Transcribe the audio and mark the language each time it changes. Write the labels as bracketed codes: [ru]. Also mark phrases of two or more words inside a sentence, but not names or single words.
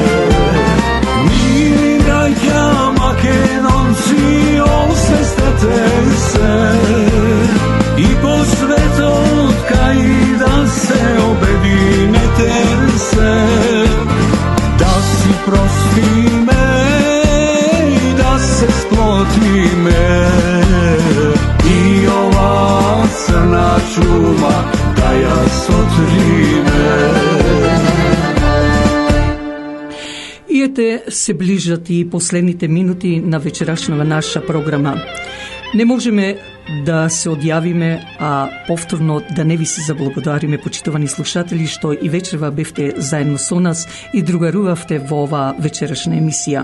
[mk] Mili braća Makedonci, osvestate se i po svetu tkaj da se obedinete se, da si prosti me i da se sploti me i ova crna čuma da ja sotri me. И ете се ближат и последните минути на вечерашната наша програма. Не можеме да се одјавиме, а повторно да не ви се заблагодариме, почитувани слушатели, што и вечерва бевте заедно со нас и другарувавте во оваа вечерашна емисија.